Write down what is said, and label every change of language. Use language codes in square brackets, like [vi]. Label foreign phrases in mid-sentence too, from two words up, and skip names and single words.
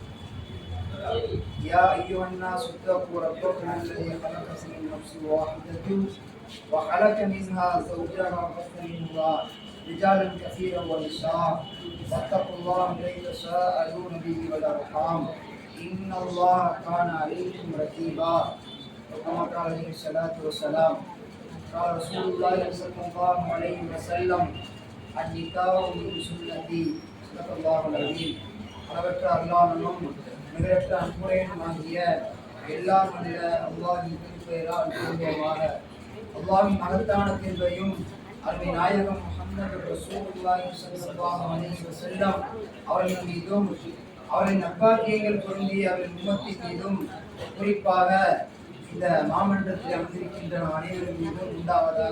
[ar] يا أيها الناس اتقوا ربكم الذي خلقكم من نفس واحدة وخلق منها زوجها وبث منهما رجالا كثيرا ونساء واتقوا الله الذي تساءلون به والأرحام إن الله كان عليكم رقيبا. وكما قال عليه الصلاة والسلام قال رسول الله صلى الله عليه وسلم النكاح من سنتي صدق الله العظيم. [ta] அளவற்ற அல்லாஹ்வும் நிகரற்ற அன்புடையனுமாகிய எல்லாம் வல்ல அல்லாஹ்வின் திருப்பெயரால் கூறுவோமாக. அல்லாஹ்வின் மகத்தான தீர்வையும் அருமை நாயகம் [ar] محمد رسول الله صلى الله عليه وسلم [ta] அவர்களின் மீதும் அவரின் நற்பாக்கியங்கள் பொருந்திய அவரின் உம்மத்தின் மீதும் குறிப்பாக இந்த மாமன்றத்தில் அமர்ந்திருக்கின்ற அனைவரின் மீதும் உண்டாவதாக.